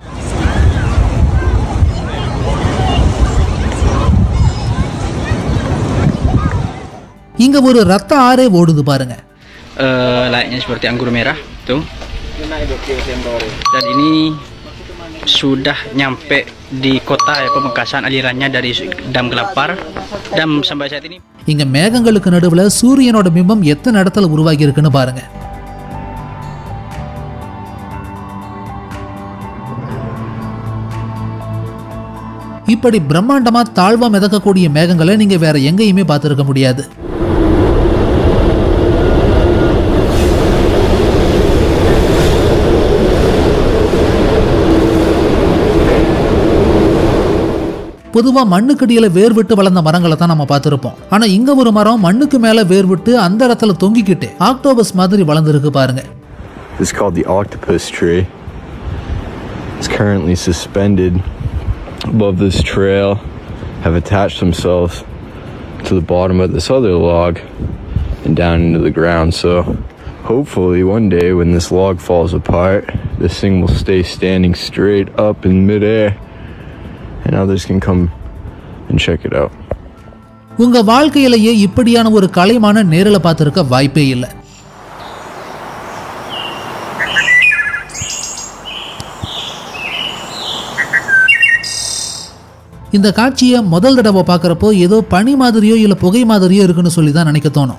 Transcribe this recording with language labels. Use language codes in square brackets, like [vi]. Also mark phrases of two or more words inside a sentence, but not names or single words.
[ta] இங்க ஒரு ரத்த ஆறே ஓடுது பாருங்க. [id] Layaknya seperti anggur merah tuh. Dan ini sudah nyampe di kota ya Pamekasan, alirannya dari Dam Gelapar. Dam sampai saat ini. [ta] இங்க மேகங்களுக்கு நடுவுல சூரியனோட பிம்பம் எத்தனை இடத்துல உருவாகி இருக்குன்னு பாருங்க. இப்படி பிரம்மாண்டமா தாழ்வா மிதக்கக்கூடிய மேகங்களை நீங்க வேற எங்கேயுமே பார்த்திருக்க முடியாது. பொதுவா மண்ணுக்கடியில வேர் விட்டு வளர்ந்த மரங்களை தான் நம்ம பார்த்திருப்போம். ஆனா இங்க ஒரு மரம் மண்ணுக்கு மேல வேர் விட்டு அந்த இடத்துல தொங்கிக்கிட்டு ஆக்டோபஸ் மாதிரி வளர்ந்துருக்கு பாருங்க. [en] This is called the octopus tree. It's currently suspended above this trail, have attached themselves to the bottom of this other log and down into the ground. So hopefully one day when this log falls apart, this thing will stay standing straight up in midair and others can come and check it out. [ta] உங்க வாழ்க்கையிலேயே இப்படியான ஒரு கலைமான நேரல பார்த்திருக்க வாய்ப்பே இல்லை. இந்த காட்சியை முதல் தடவை பார்க்கறப்போ ஏதோ பனி மாதிரியோ இல்ல புகை மாதிரியோ இருக்குன்னு சொல்லி தான் நினைக்க தோணும்.